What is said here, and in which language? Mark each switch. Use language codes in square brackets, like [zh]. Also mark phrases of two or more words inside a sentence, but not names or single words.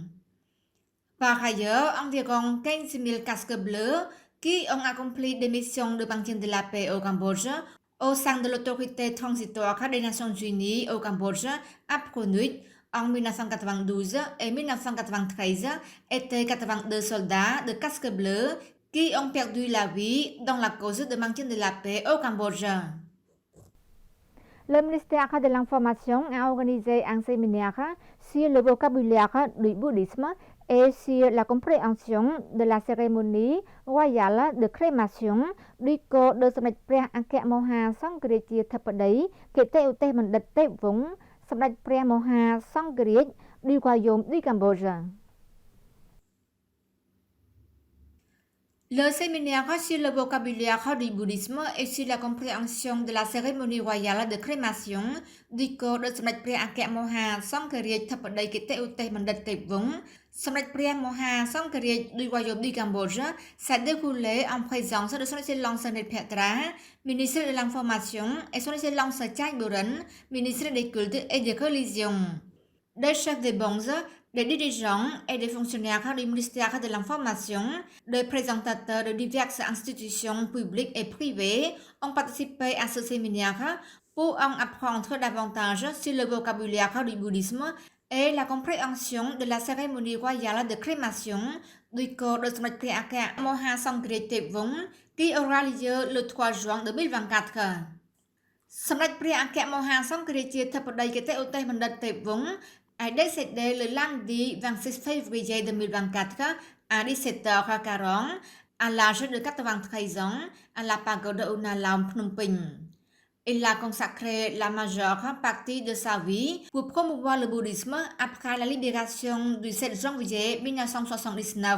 [fr] Par ailleurs, environ 15 000 casques bleus qui ont accompli des missions de maintien de la paix au Cambodge au sein de l'autorité transitoire des Nations Unies au Cambodge, APCONUC, en 1992 et 1993 étaient 82 soldats de casques bleus qui ont perdu la vie dans la cause de maintien de la paix au Cambodge. Le ministère de l'Information a organisé un séminaire sur le vocabulaire du bouddhisme et sur la compréhension de la cérémonie royale de crémation du corps de Sommet ព្រះអគ្គមហាសង្ឃរាជាធិបតីគតិឧទេសបណ្ឌិតទេពវង្សសម្ដេចព្រះមហាសង្ឃរាជ du royaume du Cambodge. Le séminaire sur le vocabulaire du bouddhisme et sur la compréhension de la cérémonie royale de crémation du corps de Sommet ព្រះអគ្គមហាសង្ឃរាជធិបតីគតិឧទេសបណ្ឌិតទេពវង្សសម្ដេចព្រះមហាសង្ឃរាជ du royaume du Cambodge s'est déroulé en présence de son Excellence Nephetra, ministre de l'Information, et son Excellence Chai Buren, ministre des Cultes et des Religions. Des chefs de bronze, des dirigeants et des fonctionnaires du ministère de l'Information, des présentateurs de diverses institutions publiques et privées ont participé à ce séminaire pour en apprendre davantage sur le vocabulaire du bouddhisme et la compréhension de la cérémonie royale de crémation du corps de Sommet ព្រះអគ្គមហាសង្ឃរាជទេពវង្ស qui aura lieu le 3 juin 2024. សម្ដេចព្រះអគ្គមហាសង្ឃរាជាធិបតីគតិឧទេសបណ្ឌិតទេពវង្ស est décédé le lundi 26 février 2024 à 17h40 à l'âge de 93 ans à la pagode Unalam Phnom Penh. Il a consacré la majeure partie de sa vie pour promouvoir le bouddhisme après la libération du 7 janvier 1979.